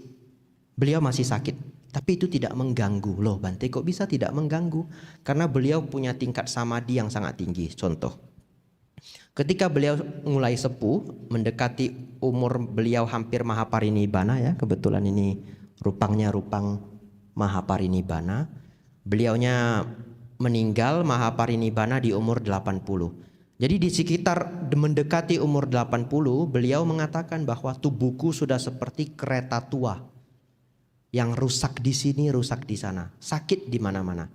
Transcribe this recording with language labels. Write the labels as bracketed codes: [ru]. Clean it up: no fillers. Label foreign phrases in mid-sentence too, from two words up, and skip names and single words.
[id] Beliau masih sakit, tapi itu tidak mengganggu. Loh Bante, kok bisa tidak mengganggu? Karena beliau punya tingkat samadhi yang sangat tinggi. Contoh, ketika beliau mulai sepuh, mendekati umur beliau hampir mahaparinibbana ya, kebetulan ini rupangnya rupang mahaparinibbana. Beliaunya meninggal mahaparinibbana di umur 80. Jadi di sekitar mendekati umur 80, beliau mengatakan bahwa tubuhku sudah seperti kereta tua yang rusak di sini, rusak di sana, sakit di mana-mana.